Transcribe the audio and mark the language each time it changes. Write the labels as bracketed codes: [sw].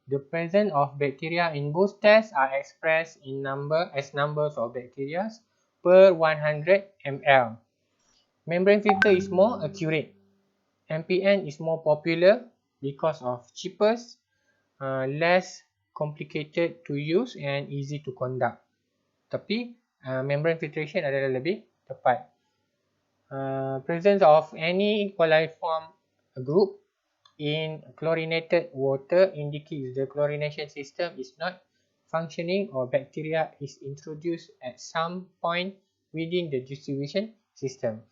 [en] The presence of bacteria in both tests are expressed in numbers of bacteria per 100 ml. Membrane filter is more accurate. MPN is more popular because of cheapest, less complicated to use and easy to conduct. [ms] Tapi membrane filtration adalah lebih tepat. [en] Presence of any coliform group in chlorinated water indicates the chlorination system is not functioning or bacteria is introduced at some point within the distribution system.